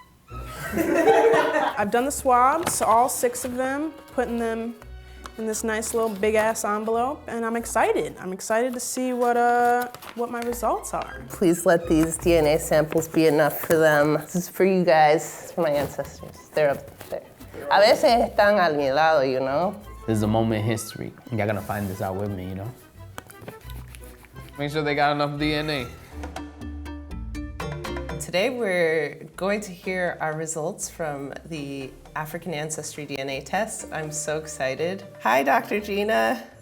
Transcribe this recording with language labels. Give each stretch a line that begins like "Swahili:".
English: I've done the swabs, all 6 of them, putting them in this nice little big ass envelope, and I'm excited. I'm excited to see what my results are. Please let these DNA samples be enough for them. This is for you guys, for my ancestors. They're up there.
Spanish: A veces están a mi lado,
English: you know? This is a moment in history. Y'all gonna find this out with me, you know? Make sure they got enough DNA. Today we're going to hear our results from the African Ancestry DNA test. I'm so excited. Hi, Dr. Gina.